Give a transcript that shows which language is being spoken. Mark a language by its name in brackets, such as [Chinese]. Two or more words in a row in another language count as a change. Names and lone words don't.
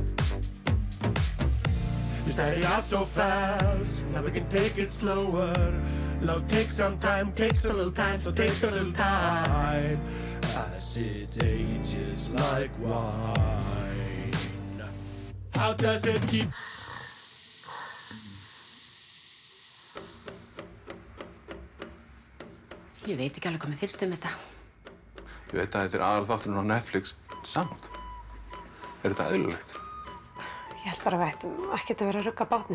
[English] You started out so fast, now we can take it slower. Love takes some time, takes a little time, so takes a little time. As it ages like wine. How does it keep? [Icelandic] Ég veit ekki alveg hvað mér finnst þetta. Ég veit að þetta er aðalþátturinn á Netflix. Samt. Er þetta eðlilegt? Ég held bara að við ættum ekkert að vera að rugga bátnum.